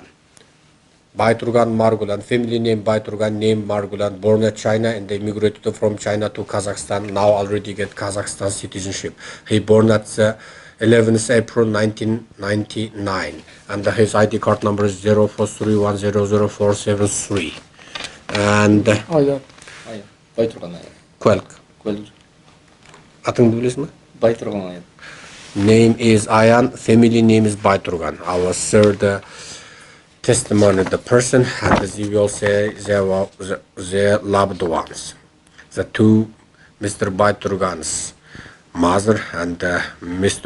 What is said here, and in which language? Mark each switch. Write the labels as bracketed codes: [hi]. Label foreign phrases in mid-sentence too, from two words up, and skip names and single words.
[en] Bayturgan Margulan, family name Bayturgan, name Margulan, born in China and immigrated from China to Kazakhstan, now already get Kazakhstan citizenship. He born at 11th April 1999 and his ID card number is 0431000473. And Bayturgan Quelk. [kk] Atыңды білесің бе? [en] Bayturgan. Name is Ayan, family name is Bayturgan. Our third testimony, the person and they will say they were their loved ones. The two, Mr. Bayturgan's mother and Mr.